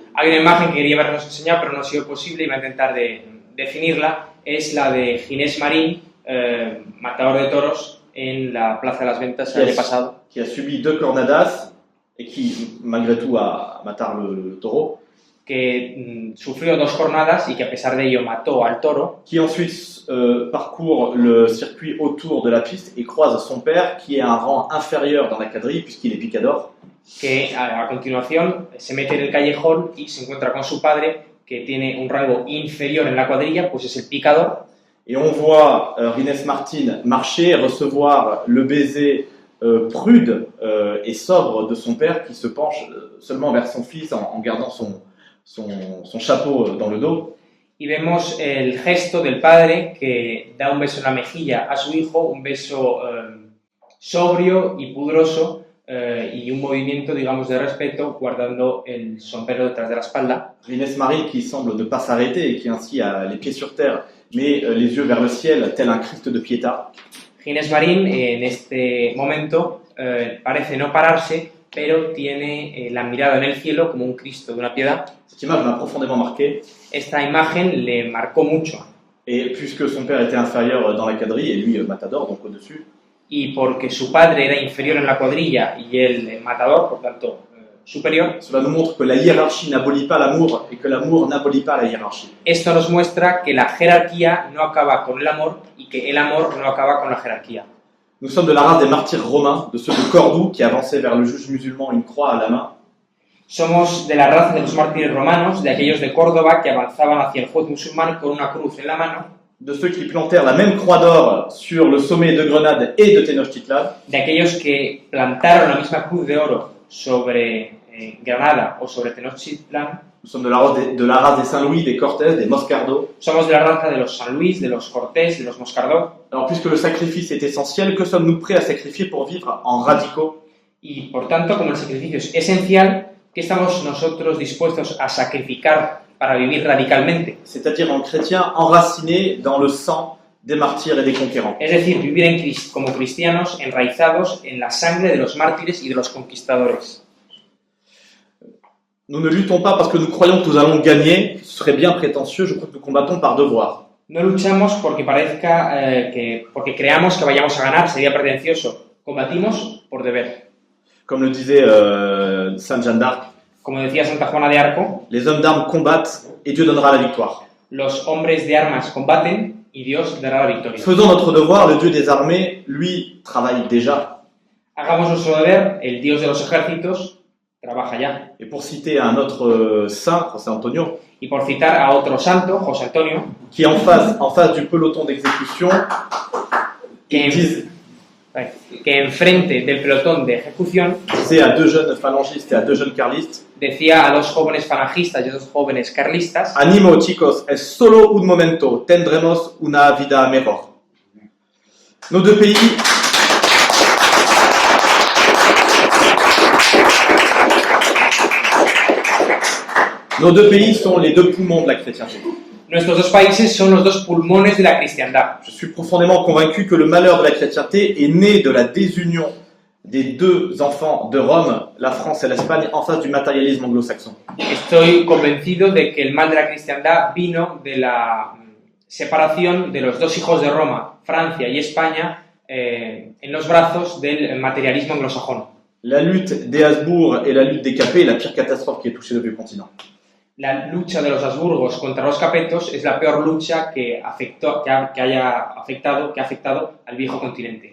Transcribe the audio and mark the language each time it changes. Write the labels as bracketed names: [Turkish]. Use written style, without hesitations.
[Spanish] Hay una imagen que quería habernos enseñado, pero no ha sido posible y voy a intentar definirla. Es la de Ginés Marín, matador de toros, en la Plaza de las Ventas el año pasado. [French] Qui a subi 2 cornadas et qui, malgré tout, a maté le taureau. [Spanish] Que sufrió 2 cornadas y que a pesar de ello mató al toro. [French] Qui ensuite parcourt le circuit autour de la piste et croise son père, qui est un rang inférieur dans la quadrille puisqu'il est picador. [Spanish] Que a continuación se mete en el callejón y se encuentra con su padre, que tiene un rango inferior en la cuadrilla, pues es el picador. [French] Et on voit Ginés Martín marcher, recevoir le baiser prude et sobre de son père, qui se penche seulement vers son fils en gardant son chapeau dans le dos. [Spanish] Y vemos el gesto del padre que da un beso en la mejilla a su hijo, un beso sobrio y pudoroso, y un movimiento, digamos, de respeto, guardando el sombrero detrás de la espalda. [French] Ginés Marín qui semble ne pas s'arrêter et qui ainsi a les pieds sur terre, mais les yeux vers le ciel, tel un Christ de Pietà. [Spanish] Ginés Marín, en este momento, parece no pararse, pero tiene la mirada en el cielo como un Cristo de una piedad. [French] Cette image m'a profondément marqué. [Spanish] Esta imagen le marcó mucho. [French] Et puisque son père était inférieur dans la quadrille et lui matador, donc au-dessus. [Spanish] Y porque su padre era inferior en la cuadrilla y él matador, por tanto superior. [French] Cela nous montre que la hiérarchie n'abolit pas l'amour et que l'amour n'abolit pas la hiérarchie. [Spanish] Esto nos muestra que la jerarquía no acaba con el amor y que el amor no acaba con la jerarquía. [French] Nous sommes de la race des martyrs romains, de ceux de Cordoue qui avançaient vers le juge musulman une croix à la main. [Spanish] Somos de la raza de los mártires romanos, de aquellos de Córdoba que avanzaban hacia el juez musulmán con una cruz en la mano. [French] De ceux qui plantèrent la même croix d'or sur le sommet de Grenade et de Tenochtitlan. [Spanish] De aquellos que plantaron la misma cruz de oro sobre Granada o sobre Tenochtitlan. [French] Nous sommes de la race des Saint-Louis, des Cortés, des Moscardo. [Spanish] Somos de la raza de los San Luis, de los Cortés, de los Moscardó. [French] Alors, puisque le sacrifice est essentiel, que sommes-nous prêts à sacrifier pour vivre en radicaux? [Spanish] Y por tanto, como el sacrificio es esencial, ¿qué estamos nosotros dispuestos a sacrificar para vivir radicalmente? [French] C'est-à-dire en chrétiens enracinés dans le sang des martyrs et des conquérants. [Spanish] Es decir, vivir como cristianos enraizados en la sangre de los mártires y de los conquistadores. [French] Nous ne luttons pas parce que nous croyons que nous allons gagner, ce serait bien prétentieux, je crois que nous combattons par devoir. [Spanish] No luchamos porque parezca porque creamos que vayamos a ganar, sería pretencioso. Combatimos por deber. [French] Comme le disait Sainte Jeanne d'Arc, [Spanish] como decía Santa Juana de Arco, [French] les hommes d'armes combattent et Dieu donnera la victoire. [Spanish] Los hombres de armas combaten y Dios dará la victoria. [French] Faisons notre devoir, le Dieu des armées, lui, travaille déjà. [Spanish] Hagamos nuestro deber, el Dios de los ejércitos trabaja ya. [French] Et pour citer un autre saint, José Antonio, [Spanish] Y por citar a otro santo, José Antonio, [French] qui est en face du peloton d'exécution, [Spanish] que, que enfrente del pelotón de ejecución [French] disait à 2 jeunes phalangistes et à 2 jeunes carlistes, [Spanish] decía a 2 jóvenes falangistas y a 2 jóvenes carlistas: Animo chicos, es solo un momento, tendremos una vida mejor. [French] Nos deux pays sont les 2 poumons de la chrétienté. [Spanish] Nuestros 2 países son los 2 pulmones de la cristiandad. [French] Je suis profondément convaincu que le malheur de la chrétienté est né de la désunion des 2 enfants de Rome, la France et l'Espagne, en face du matérialisme anglo-saxon. [Spanish] Estoy convencido de que el mal de la cristiandad vino de la separación de los 2 hijos de Roma, Francia y España, en los brazos del materialismo anglosajón. [French] La lutte des Habsbourg et la lutte des Capets est la pire catastrophe qui ait touché le vieux continent. [Spanish] La lucha de los Habsburgos contra los Capetos es la peor lucha que ha afectado al viejo continente.